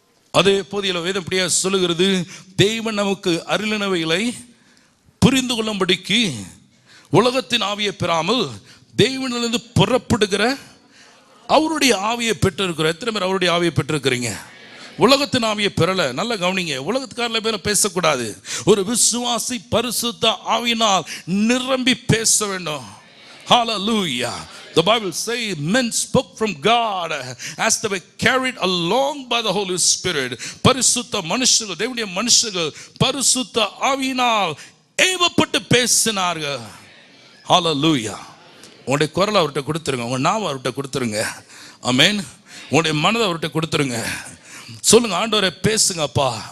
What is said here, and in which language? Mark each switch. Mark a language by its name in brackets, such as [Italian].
[Tamil] அதே போதில் வேதம் அப்படியே சொல்லுகிறது, தேவன் நமக்கு அருளினவைகளை புரிந்து கொள்ளும்படிக்கு உலகத்தின் ஆவியை பெறாமல் தேவனிலிருந்து புறப்படுகிற அவருடைய ஆவியை பெற்றிருக்கிறோம். எத்தனை பேர் அவருடைய ஆவியை பெற்றிருக்கிறீங்க? உலகத்தின் ஆவியை பெறல. நல்ல கவனிங்க, உலகத்துக்காரல பேர பேசக்கூடாது. ஒரு விசுவாசி பரிசுத்த ஆவியினால் நிரம்பி பேச வேண்டும். Hallelujah. [English] The Bible says men spoke from God as they were carried along by the Holy Spirit. [Tamil] பரிசுத்த மனுஷர்கள், தேவனுடைய மனுஷர்கள் பரிசுத்த ஆவியினால் ஏவப்பட்டு பேசினார்கள். Hallelujah. உங்களுடைய குரலை அவர்கிட்ட கொடுத்துருங்க, உங்க நாவை அவர்கிட்ட கொடுத்துருங்க. ஆமென். உங்களுடைய மனதை அவர்கிட்ட கொடுத்துருங்க. சொல்லுங்க, ஆண்டவரே பேசுங்கப்பா.